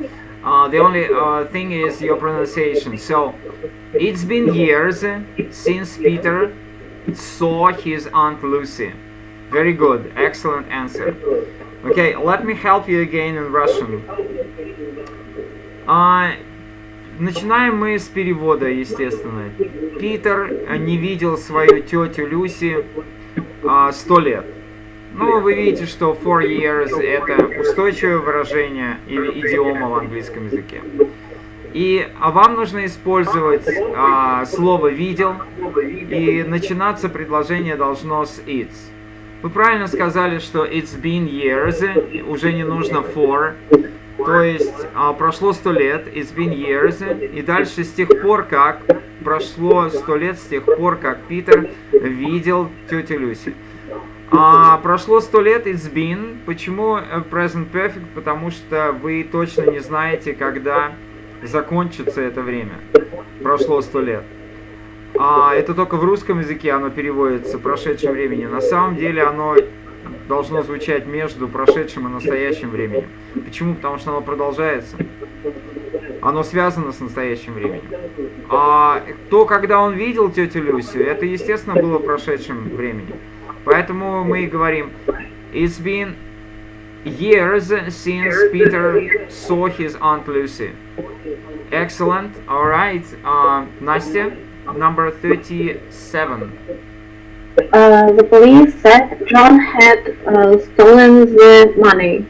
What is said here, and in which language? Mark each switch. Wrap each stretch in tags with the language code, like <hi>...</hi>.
<en>The only thing is your pronunciation. So, it's been years since Peter saw his Aunt Lucy. Very good. Excellent answer. Okay, let me help you again in Russian.</en> <ru>Начинаем мы с перевода, естественно. Питер не видел свою тетю Люси 100 лет. Ну, вы видите, что 4 years это устойчивое выражение или идиома в английском языке. И вам нужно использовать слово «видел», и начинаться предложение должно с «it's». Вы правильно сказали, что</ru> <en>«it's been years»,</en> <ru>уже не нужно «for». То есть прошло 100 лет,</ru> <en>it's been years,</en> <ru>и дальше с тех пор, как прошло 100 лет, с тех пор, как Питер видел тетю Люси. Прошло 100 лет,</ru> <en>it's been.</en> <ru>Почему present perfect? Потому что вы точно не знаете, когда закончится это время. Прошло 100 лет. Это только в русском языке оно переводится прошедшим временем. На самом деле оно должно звучать между прошедшим и настоящим временем. Почему? Потому что оно продолжается. Оно связано с настоящим временем. То, когда он видел тетю Люсю, это, естественно, было в прошедшем времени. Поэтому мы и говорим</ru> <en>it's been years since Peter saw his Aunt Lucy. Excellent. All right. Настя, number 37. The police said John had stolen the money.</en>